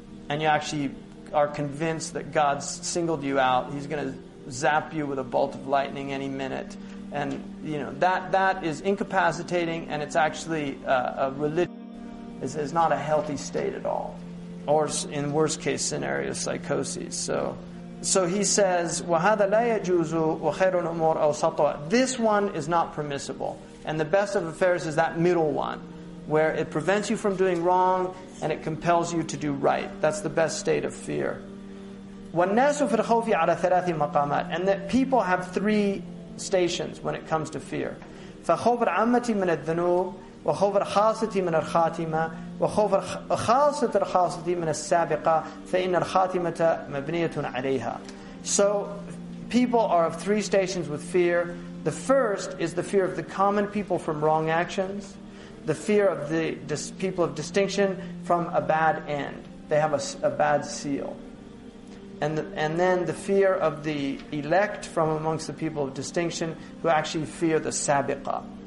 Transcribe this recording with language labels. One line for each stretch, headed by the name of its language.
English: And you actually are convinced that God's singled you out. He's going to zap you with a bolt of lightning any minute. And that is incapacitating, and it's actually a religion. Is not a healthy state at all. Or in worst case scenario, psychosis. So he says,
Arabic: وَهَذَا لَا يَجُوزُ وَخَيْرُ الْأُمُورِ أَوْسَطُهَا.
English: This one is not permissible. And the best of affairs is that middle one, where it prevents you from doing wrong and it compels you to do right. That's the best state of fear.
Arabic: وَالنَّاسُ فِي الْخَوْفِ عَلَى ثَلَاثِ مَقَامَاتٍ.
English: And that people have 3 stations when it comes to fear.
Arabic: فَخَوْفُ الْعَامَّةِ مِنَ الذُّنُوبِ وخوف الخاصة من الخاتمة وخوف خاصة الخاصة من السابقة فإن الخاتمة مبنية عليها.
English: So people are of 3 stations with fear. The first is the fear of the common people from wrong actions. The fear of the people of distinction from a bad end. They have a bad seal. And then the fear of the elect from amongst the people of distinction who actually fear the sabiqah.